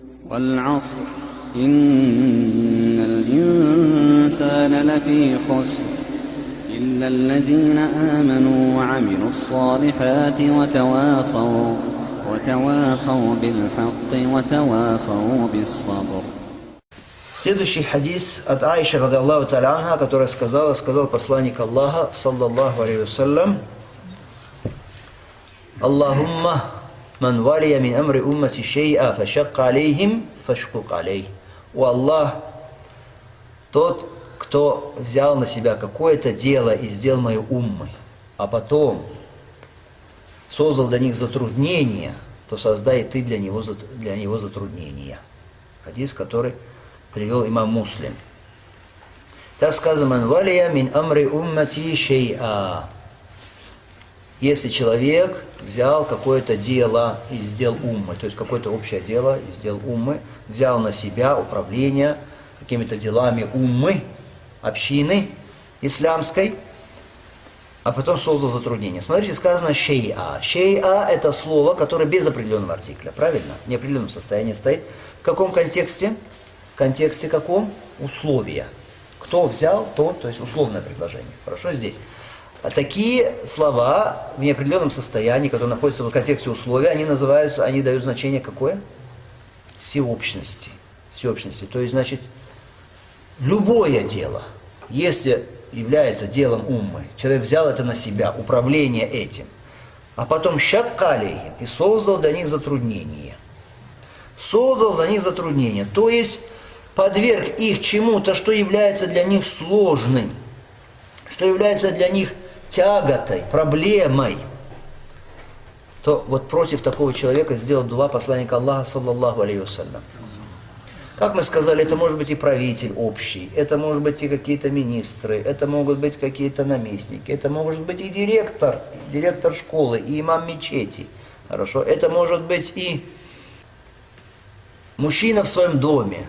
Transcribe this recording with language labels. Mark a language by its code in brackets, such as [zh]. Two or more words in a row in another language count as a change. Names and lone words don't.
[ar] والعصر إن الإنسان لفي خسر إلا الذين آمنوا وعملوا الصالحات وتواصوا بالحق وتواصوا بالصبر. [ru] Следующий хадис от Аиши, [ar] رضي الله تعالى عنها, [ru] которая сказал посланник Аллаха, [ar] صلى الله عليه وسلم: اللهم من ولي من أمر أمتي شيئا فشق عليهم فاشقق عليه. [ru] О Аллах, тот, кто взял на себя какое-то дело из дел моей уммы, а потом создал для них затруднения, то создай ты для него затруднения. Хадис, который привел имам Муслим. Так сказано: [ar] «من ولي من أمر أمتي شيئا». [ru] Если человек взял какое-то дело из дел уммы, то есть какое-то общее дело из дел уммы, взял на себя управление какими-то делами уммы, общины исламской, а потом создал затруднение. Смотрите, сказано шей'a. Шей'a – это слово, которое без определенного артикля, правильно? В неопределенном состоянии стоит. В каком контексте? В контексте каком? Условия. Кто взял, то есть условное предложение. Хорошо, здесь. А такие слова в неопределенном состоянии, которые находятся в контексте условия, они дают значение какое? Всеобщности. Всеобщности. То есть, значит, любое дело, если является делом уммы, человек взял это на себя, управление этим, а потом [ar] شق عليهم, [ru] и создал для них затруднение. Создал для них затруднение, то есть подверг их чему-то, что является для них сложным, что является для них тяготой, проблемой, то вот против такого человека сделал дуа посланник Аллаха, [ar] صلى الله عليه وسلم. [ru] Как мы сказали, это может быть и правитель общий, это может быть и какие-то министры, это могут быть какие-то наместники, это может быть и директор школы, и имам мечети. Хорошо? Это может быть и мужчина в своем доме.